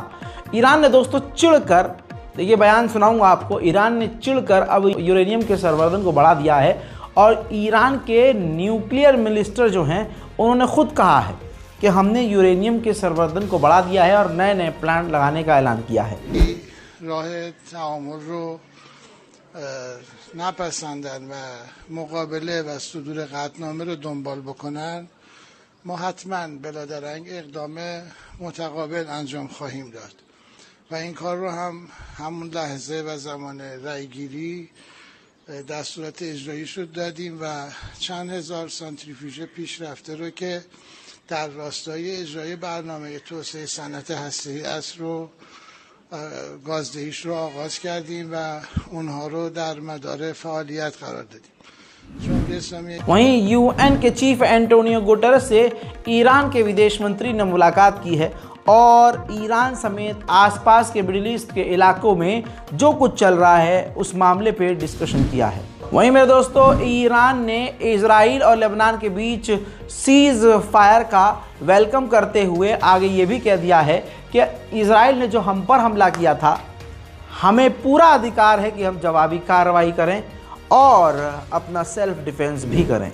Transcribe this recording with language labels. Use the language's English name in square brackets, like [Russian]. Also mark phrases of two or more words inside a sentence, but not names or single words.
[Hindi] ईरान ने दोस्तों चिढ़कर, देखिए बयान सुनाऊंगा आपको, ईरान ने चिढ़कर अब यूरेनियम के संवर्धन को बढ़ा दिया है और ईरान के न्यूक्लियर मिनिस्टर जो हैं उन्होंने खुद कहा है कि हमने यूरेनियम के संवर्धन को बढ़ा दिया है और नए नए प्लांट लगाने का ऐलान किया है। [Persian] نپسندن و مقابله و صدور قطعنامه رو دنبال بکنن، ما حتما بلادرنگ اقدام متقابل انجام خواهیم داد و این کار رو هم همون لحظه و زمان رأیگیری دستورات اجراییش رو دادیم و چند هزار سانتریفیوژ پیشرفته رو که در راستای اجرای برنامه توسعه صنعت هسته‌ای است رو گازدهیش رو آغاز کردیم و اونها رو در مدار فعالیت قرار دادیم। [Hindi] वहीं यूएन के चीफ एंटोनियो गुटेरेस से ईरान के विदेश मंत्री ने मुलाकात की है और ईरान समेत आसपास के मिडिल ईस्ट के इलाकों में जो कुछ चल रहा है उस मामले पे डिस्कशन किया है। वहीं मेरे दोस्तों ईरान ने इजराइल और लेबनान के बीच [English] cease fire [Hindi] का वेलकम करते हुए आगे ये भी कह दिया है कि इजराइल ने जो हम पर हमला किया था, हमें पूरा अधिकार है कि हम जवाबी कार्रवाई करें और अपना [English] self defense [Hindi] भी करें।